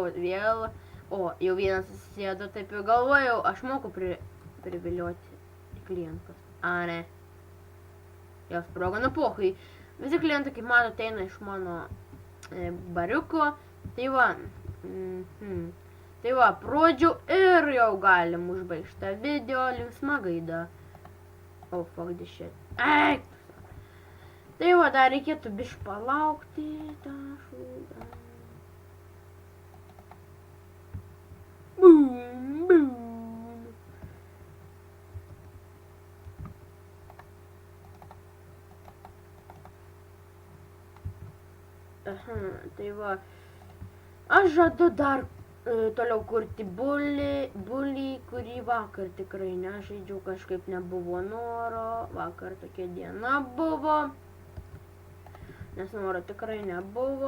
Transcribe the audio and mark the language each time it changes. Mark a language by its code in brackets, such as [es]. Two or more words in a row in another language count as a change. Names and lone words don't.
[lt] vėl, o jau vienas susėdo, taip jau galvojau, aš moku privilioti klientus, ne, jos sprogo, nu pohui, visi klientai, kaip matote, eina iš mano bariuko, tai va, prodžiu ir jau galim užbaigti šitą video linksma gaida. [en] Oh, fuck this shit. [lt] Eik! Tai va, dar reikėtų biškį palaukti tą šūdą. Boom. Tai va, aš žadu dar toliau kurti bulį, kurį vakar tikrai nežaidžiau, kažkaip nebuvo noro, vakar tokia diena buvo, nes noro tikrai nebuvo.